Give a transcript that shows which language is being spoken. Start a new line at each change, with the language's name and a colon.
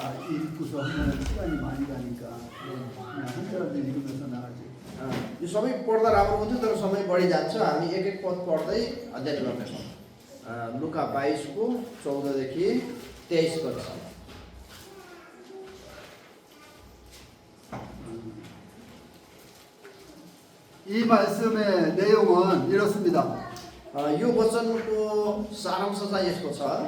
Korean: 읽고서 하면 시간이 많이 가니까 그냥 한자라도 읽으면서 나가지.
Nepali: यो सबै पढ्दा राम्रो हुन्थ्यो, तर समय बढी जान्छ। हामी एक एक पद पढ्दै अध्ययन गर्नेछौँ। लुका 22 को 14 देखि 23 पदसम्म।
Korean: 이 말씀의 내용은 이렇습니다.
Nepali: यो वचनको सारांश चाहिँ यस्तो छ।